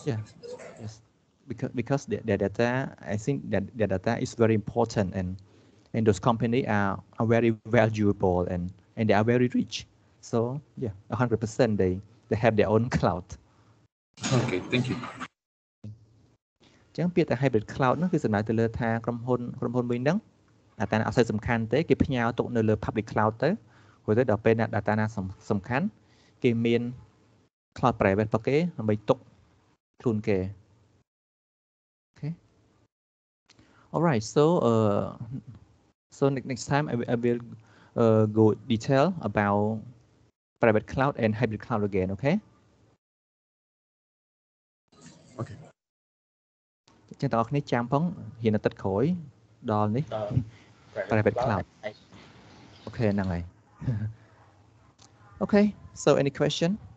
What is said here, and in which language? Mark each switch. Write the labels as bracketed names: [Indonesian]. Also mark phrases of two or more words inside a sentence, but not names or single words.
[English] Yeah, yes, because their data, I think that their data is very important, and those companies are very valuable and they are very rich. So yeah, 100% they have their own cloud. Okay, thank you. [Khmer] អញ្ចឹងពាក្យថា [English] hybrid cloud [Khmer] ហ្នឹងគឺសំដៅទៅលើថាក្រុមហ៊ុនមួយហ្នឹង data អត់សូវសំខាន់ទេគេផ្ញើទុកនៅលើ [English] public cloud [Khmer] ទៅព្រោះទៅដល់ពេល data ណាសំខាន់គេមាន [English] cloud private [Khmer] របស់គេដើម្បីទុកខ្លួនគេ Okay. [English] All right. So next time I will go detail about private cloud and hybrid cloud again. Okay. Okay. [Khmer] ចឹងតើអ្នកគ្នាចាំផងរៀនអាទិត្យក្រោយដល់នេះ [English] private cloud. [Khmer] Okay ហ្នឹងហើយ Okay. [English] So any question?